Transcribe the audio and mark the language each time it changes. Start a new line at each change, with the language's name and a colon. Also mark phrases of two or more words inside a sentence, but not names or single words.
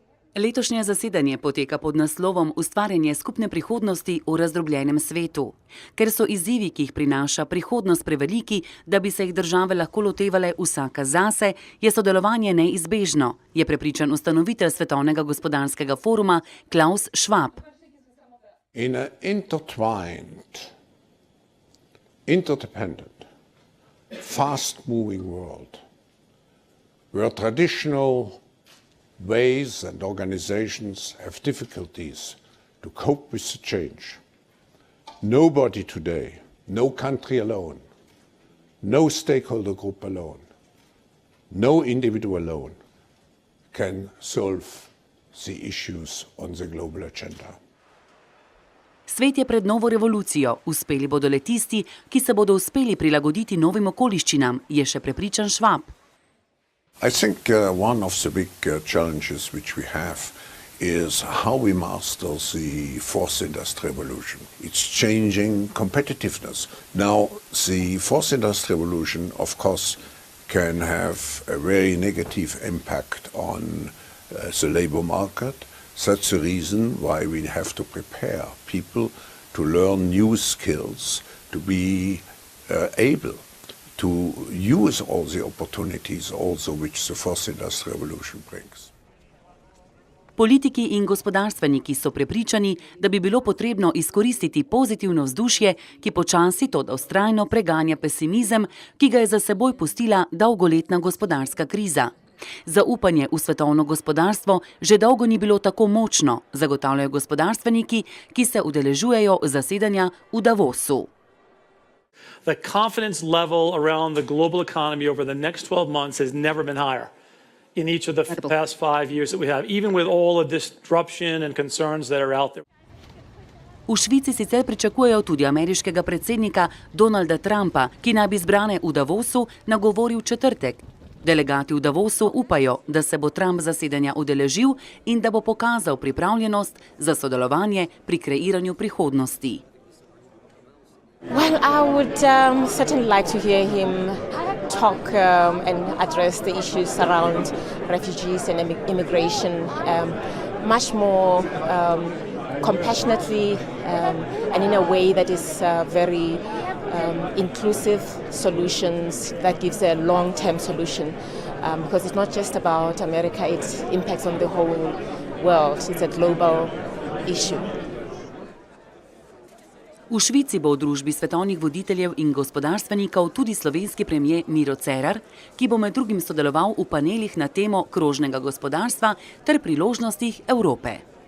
Slovenian: Letošnje zasedanje poteka pod naslovom Ustvarjanje skupne prihodnosti v razdrobljenem svetu. Ker so izzivi, ki jih prinaša prihodnost, preveliki, da bi se jih države lahko lotevale vsaka zase, je sodelovanje neizbežno, je prepričan ustanovitelj Svetovnega gospodarskega foruma Klaus Schwab.
English: In an intertwined, interdependent, fast-moving world, where traditional ways and organizations have difficulties to cope with the change. Nobody today, no country alone, no stakeholder group alone, no individual alone can solve the issues on the global agenda.
Slovenian: Svet je pred novo revolucijo, uspeli bodo le tisti, ki se bodo uspeli prilagoditi novim okoliščinam, je še prepričan Schwab.
English: I think one of the big challenges which we have is how we master the fourth industrial revolution. It's changing competitiveness. Now, the fourth industrial revolution, of course, can have a very negative impact on the labor market. That's the reason why we have to prepare people to learn new skills, to be able to use all the opportunities also which the fourth industrial revolution brings.
Slovenian: Politiki in gospodarstveniki so prepričani, da bi bilo potrebno izkoristiti pozitivno vzdušje, ki počasi toda vztrajno preganja pesimizem, ki ga je za seboj pustila dolgoletna gospodarska kriza. Zaupanje v svetovno gospodarstvo že dolgo ni bilo tako močno, zagotavljajo gospodarstveniki, ki se udeležujejo zasedanja v Davosu.
English: The confidence level around the global economy over the next 12 months has never been higher in each of the past 5 years that we have, even with all the disruption and concerns that are out there.
Slovenian: V Švici sicer pričakujejo tudi ameriškega predsednika Donalda Trumpa, ki naj bi zbrane v Davosu nagovoril v četrtek. Delegati v Davosu upajo, da se bo Trump zasedanja udeležil in da bo pokazal pripravljenost za sodelovanje pri kreiranju prihodnosti.
English: Well, I would certainly like to hear him talk and address the issues around refugees and immigration much more compassionately and in a way that is very inclusive solutions that gives a long-term solution because it's not just about America, it impacts on the whole world. It's a global issue.
Slovenian: V Švici bo v družbi svetovnih voditeljev in gospodarstvenikov tudi slovenski premier Miro Cerar, ki bo med drugim sodeloval v panelih na temo krožnega gospodarstva ter priložnostih Evrope.